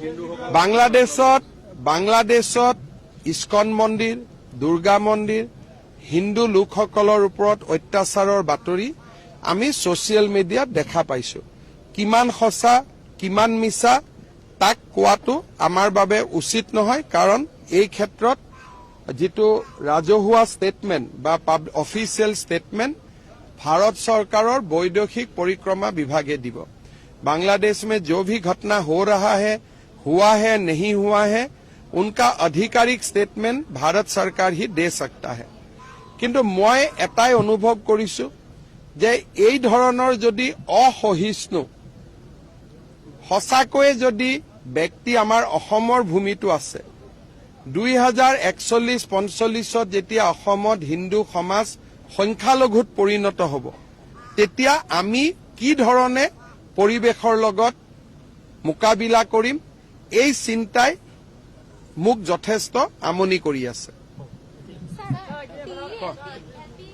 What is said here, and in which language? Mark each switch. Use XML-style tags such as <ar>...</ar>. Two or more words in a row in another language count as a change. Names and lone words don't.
<as>বাংলাদেশত ইস্কন মন্দিৰ, দুৰ্গা মন্দিৰ, হিন্দু লোকসকলৰ ওপৰত অত্যাচাৰৰ বাতৰি আমি ছচিয়েল মিডিয়াত দেখা পাইছো। কিমান সঁচা কিমান মিছা তাক কোৱাটো আমাৰ বাবে উচিত নহয়, কাৰণ এই ক্ষেত্ৰত যিটো ৰাজহুৱা ষ্টেটমেণ্ট বা অফিচিয়েল ষ্টেটমেণ্ট ভাৰত চৰকাৰৰ বৈদেশিক পৰিক্ৰমা বিভাগে দিব।</as> <hi>बांग्लादेश में जो भी घटना हो रहा है, हुआ है नहीं हुआ है, उनका आधिकारिक स्टेटमेंट भारत सरकार ही दे सकता है।</hi> <as>কিন্তু মই এটাই অনুভৱ কৰিছোঁ যে এই ধৰণৰ যদি অসহিষ্ণু সঁচাকৈয়ে যদি ব্যক্তি আমাৰ অসমৰ ভূমিটো আছে, 2041-45 যেতিয়া অসমত হিন্দু সমাজ সংখ্যালঘুত পৰিণত হ'ব, তেতিয়া আমি কি ধৰণে পৰিৱেশৰ লগত মোকাবিলা কৰিম, এই চিন্তাই মোক যথেষ্ট আমনি কৰি আছে।</as>